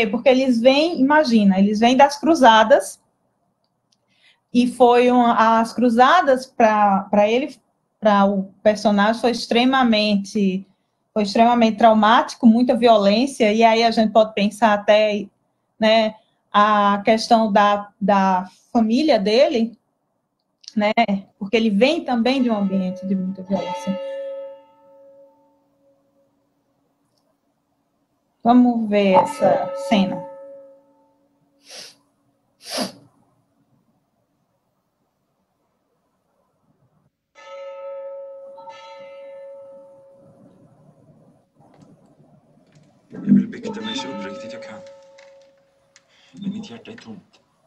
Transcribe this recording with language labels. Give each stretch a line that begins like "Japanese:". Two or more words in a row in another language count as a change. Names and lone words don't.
Portuguese: Porque eles vêm, imagina, eles vêm das cruzadas, e as cruzadas para ele, para o personagem, foi extremamente traumático, muita violência, e aí a gente pode pensar até, né, a questão da família dele, né, porque ele vem também de um ambiente de muita violência. Vamos ver essa cena.
Swedish: Jag vill bikta mig så uppriktigt jag kan. Men mitt hjärta är tomt.